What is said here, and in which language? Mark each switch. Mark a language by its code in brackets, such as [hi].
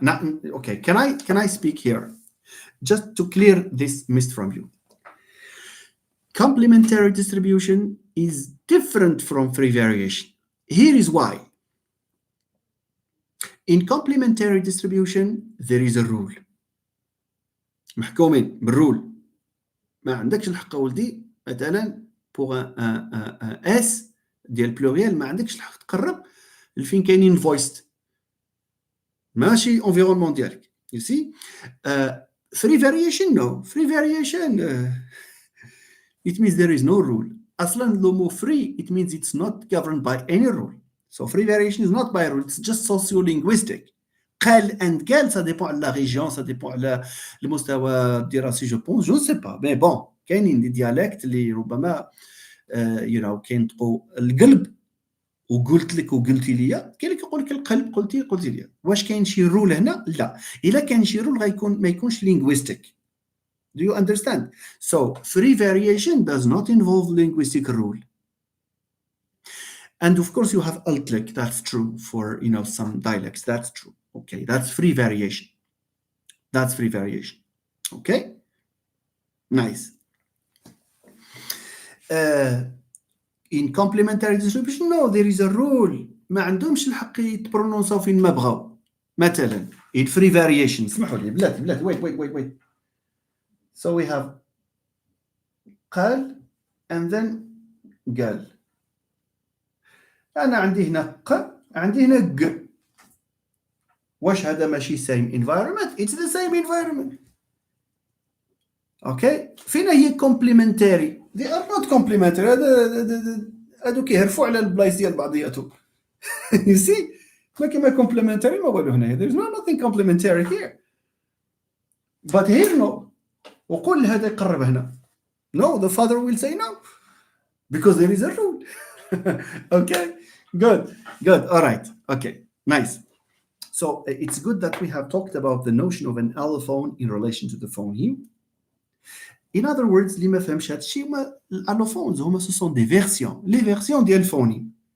[en] Now, okay, can I speak here just to clear this mist from you? Complementary distribution is different from free variation. Here is why. In complementary distribution there is a rule. [ar] محكومين بالرول. ما عندكش الحق ولدي مثلا [fr] pour un [ar] S ديال بلوريال ما عندكش الحق تقرب لفين كاينين voiced ماشي environnement ديالك. [en] You see, free variation, no. Free variation, it means there is no rule. أصلا [fr] le mot [en] free, it means it's not governed by any rule. So free variation is not by a rule, it's just sociolinguistic. [fr] قال and قال, ça dépend de la région, ça dépend de [ar] المستوى الدراسي, [fr] je pense, je ne sais pas. Mais bon, [ar] كاينين دي dialectes اللي ربما كينطقوا القلب وقلت لك وقلتي لي. كاين اللي كيقول لك القلب قلتي لي. واش كاين شي رول هنا؟ لا. الا كان شي رول غيكون ما يكونش linguistic. [en] Do you understand? So free variation does not involve linguistic rule. And of course you have altlic, that's true for some dialects, that's true. Okay, that's free variation. Okay, nice. In complementary distribution, no, there is a rule. [ar] ما عندهمش الحق يتبرونونساو فين ما بغاو. مثلا [en] in free variation, [ar] اسمحوا لي بلاتي wait. [en] So we have قال and then قال. [ar] أنا عندي هنا ق, عندي هنا ق. واش هذا ماشي [en] same environment? It's the same environment. Okay, [ar] فين هي [en] complementary? They are not complementary. [ar] هادو كيهرفوا على البلايص ديال بعضياتهم. [en] You see, [ar] ما كيما complementary ما والو هنايا. [en] There's nothing complementary here. But here no. [ar] وقول هذا يقرب هنا. [en] No, the father will say no because there is a rule. Okay, good. All right. Okay, nice. So it's good that we have talked about the notion of an allophone in relation to the phoneme. In other words, [ar] اللي ما فهمش هذا الشيء هما الالوفونز، هما [fr] سو سون دي فيرسيون، لي فيرسيون [ar] ديال الفوني.